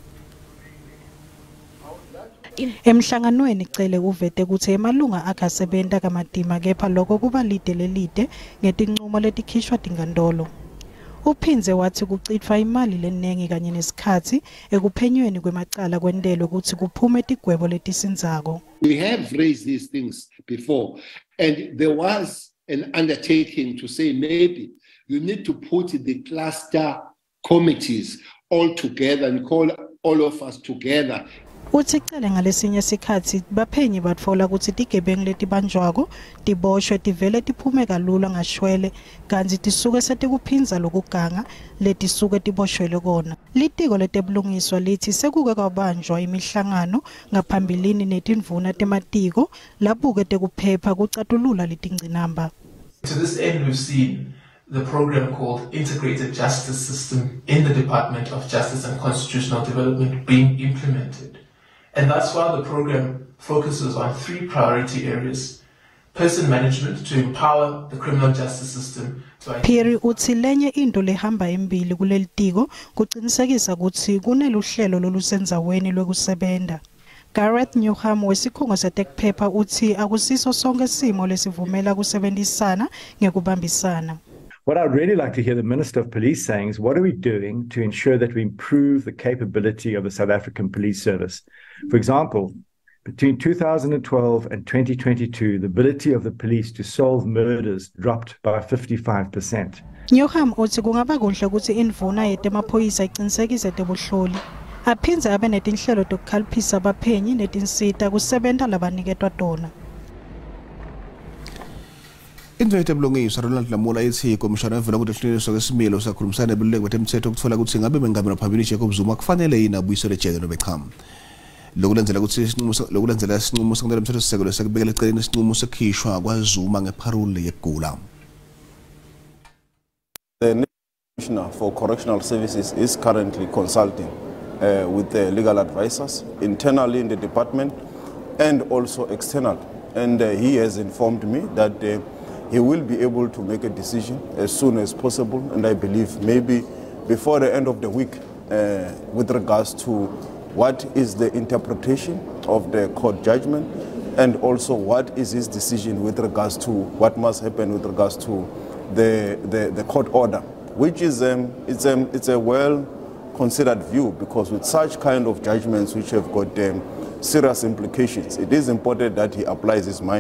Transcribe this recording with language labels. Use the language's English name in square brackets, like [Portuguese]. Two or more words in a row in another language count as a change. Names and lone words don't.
[Swati] Emhlanganweni icele kuvete ukuthi emalunga akasebenza kamadima kepha lokho kuba lide lelide ngetinqumo letikhishwa tinkantolo. Uphinze wathi kucithwa imali lenengi kanye nesikhathi ekuphenyweni kwemacala kwentelo ukuthi kuphume tigwebo letisinzako. [English] We have raised these things before and there was an undertaking to say maybe you need to put the cluster committees all together and call all of us together. [Swati] Uthi cele ngalesinye isikhathi baphenyi batfola ukuthi tigebengu letibanjwako tiboshwe tivele tiphume kalula ngashwele kanti tisuke setikuphinza lokuganga letisuke tiboshwele kona. Litiko letebulungiswa lithi sekuke kwabanjwa imihlangano ngaphambilini netindvuna tematiko labuke tekuphepha kucatulula letingcinamba. [English] To this end, we've seen the program called Integrated Justice System in the Department of Justice and Constitutional Development being implemented. And that's why the program focuses on 3 priority areas: person management to empower the criminal justice system. [Swati] Phiri uthi lenye into lehamba embili kuleli tiko kuqinisekisa ukuthi kuneluhlelo lolusenzaweni lwekusebenta. Gareth Newham wesikhungo setekuphepha uthi akusiso sonke simo lesivumela kusebenzisana ngekubambisana. [English] What I'd really like to hear the Minister of Police saying is, what are we doing to ensure that we improve the capability of the South African Police Service? For example, between 2012 and 2022, the ability of the police to solve murders dropped by 55%. [Swati] Newham uthi kungaba kuhle ukuthi indvuna yetemaphoyisa iqinisekise tebuhloli. Aphinze abe netinhlelo tokukhaliphisa abaphenyi netinsita kusebenta labaniketwa tona. Indvete bulungiswa Ronald Lamola ithi komishana evela kuhlelelwa kwesimilo sakhulumisana nebululeko betemthetho ukuthola ukuthi ngabe mengameli phambili Jacob Zuma kufanele yini abuyisele ejele nobe cha. Lokulandzela ukuthi isinqumo senkantolo yomthetho sisekelo sekubekela eceleni isinqumo sekhishwa kwaZuma ngeparole yegula. [English] The Commissioner for Correctional Services is currently consulting with the legal advisors internally in the department and also external, and he has informed me that he will be able to make a decision as soon as possible, and I believe maybe before the end of the week with regards to what is the interpretation of the court judgment and also what is his decision with regards to what must happen with regards to the court order, which is it's a well considered view, because with such kind of judgments which have got serious implications, it is important that he applies his mind.